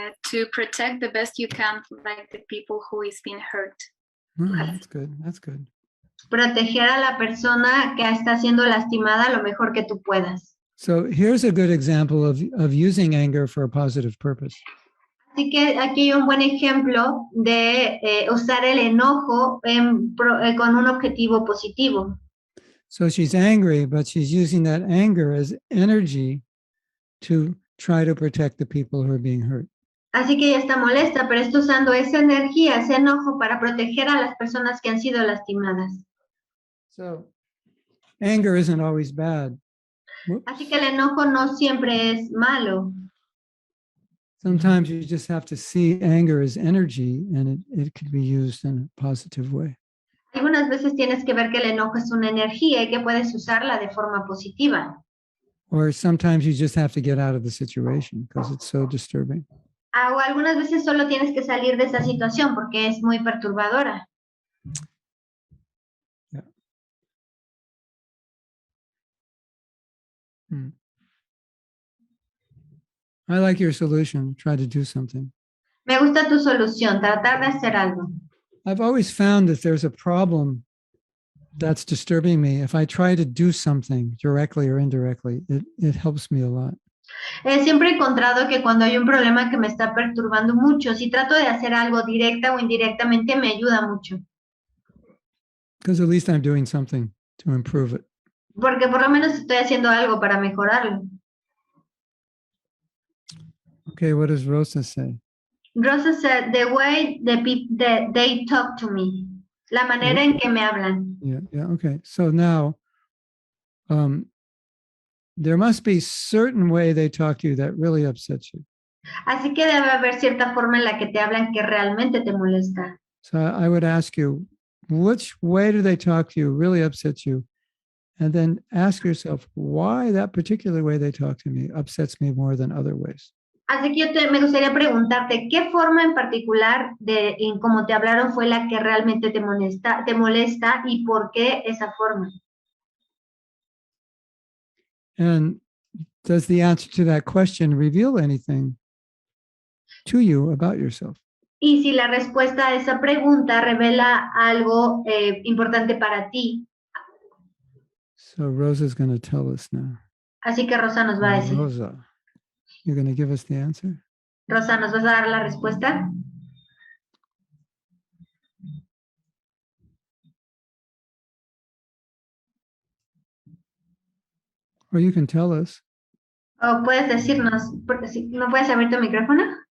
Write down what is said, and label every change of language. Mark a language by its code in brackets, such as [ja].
[en] To protect the best you can, like the people who is being hurt. That's good. That's good. [es] Proteger a la persona que está siendo lastimada lo mejor que tú puedas. [en] So here's a good example of using anger for a positive purpose. [es] Así que aquí hay un buen ejemplo de usar el enojo con un objetivo positivo. [en] So she's angry, but she's using that anger as energy to try to protect the people who are being hurt. [es] Así que ella está molesta, pero está usando esa energía, ese enojo para proteger a las personas que han sido lastimadas. [en] So anger isn't always bad. [es] Así que el enojo no siempre es malo. [en] Sometimes you just have to see anger as energy, and it can be used in a positive way. [es] Algunas veces tienes que ver que el enojo es una energía y que puedes usarla de forma positiva. [en] Or sometimes you just have to get out of the situation because it's so disturbing. [es] O algunas veces solo tienes que salir de esa situación porque es muy perturbadora. [en] Yeah. I like your solution. Try to do something. [es] Me gusta tu solución, tratar de hacer algo. [en] I've always found that there's a problem that's disturbing me. If I try to do something directly or indirectly, it helps me a lot. [es] Siempre he encontrado que cuando hay un problema que me está perturbando mucho, si trato de hacer algo directa o indirectamente, me ayuda mucho. [en] Because at least I'm doing something to improve it. [es] Porque por lo menos estoy haciendo algo para mejorarlo. [en] Okay, what does Rosa say? Rosa said, the way they talk to me. [es] La manera en que me hablan. [en] Yeah, okay. So now, there must be certain way they talk to you that really upsets you. [es] Así que debe haber cierta forma en la que te hablan que realmente te molesta. [en] So I would ask you, which way do they talk to you really upsets you? And then ask yourself, why that particular way they talk to me upsets me more than other ways? [es] Así que me gustaría preguntarte, ¿qué forma en particular en cómo te hablaron fue la que realmente te molesta y por qué esa forma? [en] And does the answer to that question reveal anything to you about yourself? [es] Y si la respuesta a esa pregunta revela algo importante para ti. [en] So Rosa's going to tell us now. [es] Así que Rosa nos va a decir. [en] Rosa, you're going to give us the answer? [es] Rosa, ¿nos vas a dar la respuesta? [en] Or you can tell us. [es] O puedes decirnos, ¿no puedes abrir tu micrófono?